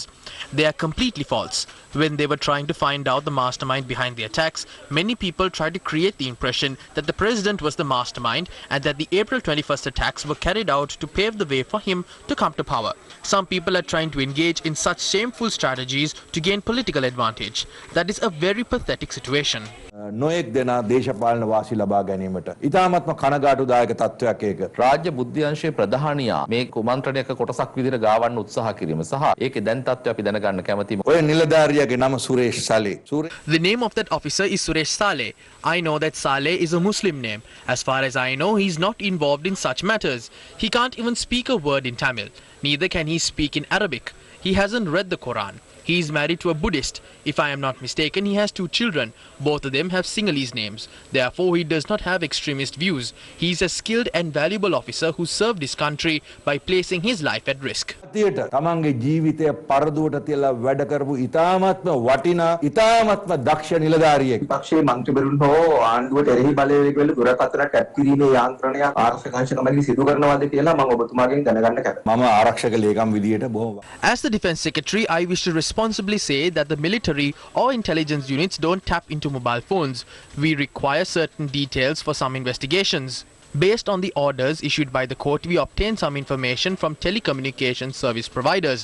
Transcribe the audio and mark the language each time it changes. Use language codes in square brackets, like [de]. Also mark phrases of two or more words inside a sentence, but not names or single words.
[en] They are completely false. When they were trying to find out the mastermind behind the attacks, many people tried to create the impression that the President was the mastermind and that the April 21st attacks were carried out to pave the way for him to come to power. Some people are trying to engage in such shameful strategies to gain political advantage. That is a very pathetic situation. [si] නොයෙක් දෙනා දේශපාලන වාසි ලබා ගැනීමට ඉතාමත්ම කනගාටුදායක තත්ත්වයක් ඒක. රාජ්‍ය බුද්ධි අංශයේ ප්‍රධානියා මේ කුමන්ත්‍රණයක කොටසක් විදිහට ගාවන්න උත්සාහ කිරීම සහ ඒකේ දැන් තත්ත්වය අපි දැනගන්න කැමතියි. ඔය නිලධාරියාගේ නම සුරේෂ් සාලේ. [en] The name of that officer is Suresh Saleh. I know that Saleh is a Muslim name. As far as I know, he is not involved in such matters. He can't even speak a word in Tamil. Neither can he speak in Arabic. He hasn't read the Quran. He is married to a Buddhist. If I am not mistaken, he has 2 children. Both of them have Sinhalese names. Therefore, he does not have extremist views. He is a skilled and valuable officer who served his country by placing his life at risk. [si] තමන්ගේ ජීවිතය පරදුවට තියලා වැඩ කරපු ඉතාමත්ම වටිනා ඉතාමත්ම දක්ෂ නිලධාරියෙක්. පක්ෂයේ මන්ත්‍රීවරුන් හෝ ආණ්ඩුවට එරෙහි බලවේග වල දුරකථන ටැප් කිරීමේ යාන්ත්‍රණයක් ආරක්ෂක අංශ කමිටුවේ සිදු කරනවාද කියලා මම ඔබතුමාගෙන් දැනගන්න කැමතියි. මම ආරක්ෂක ලේකම් විදියට බොහොම. [en] As the Defence Secretary, I wish to responsibly say that the military or intelligence units don't tap into mobile phones. We require certain details for some investigations. Based on the orders issued by the court, we obtain some information from telecommunication service providers.